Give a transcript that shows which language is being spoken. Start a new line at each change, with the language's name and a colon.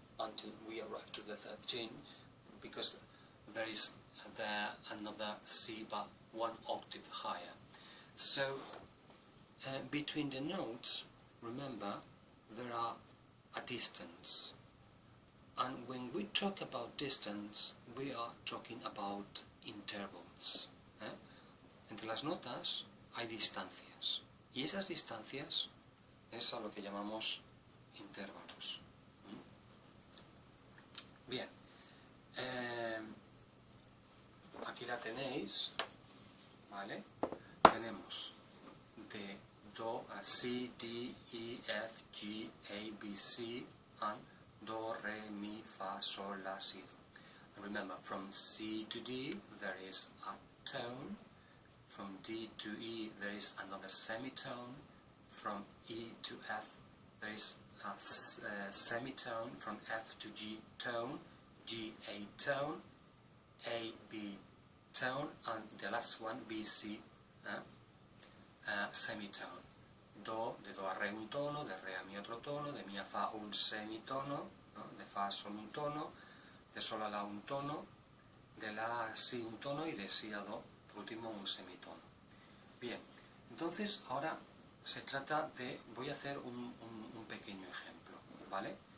English: Until we arrive to the 13th, because there is another C but one octave higher. So between the notes, remember, there are a distance, and when we talk about distance, we are talking about intervals.
Spanish: Entre las notas hay distancias, y esas distancias es a lo que llamamos intervalos. Bien, aquí la tenéis, ¿vale? Tenemos de do a C, D, E, F, G, A, B, C, and do, re, mi, fa, sol, la, si, do.
English: Remember, from C to D there is a tone, from D to E there is another semitone, from E to F there is a semitone, from F to G tone, G, A tone, A, B tone, and the last one, B, C, semitone.
Spanish: Do, de do a re un tono, de re a mi otro tono, de mi a fa un semitono, ¿no? De fa a sol un tono, de sol a la un tono, de la a si un tono y de si a do, por último, un semitono. Bien, entonces ahora se trata de, voy a hacer un pequeño ejemplo, ¿vale?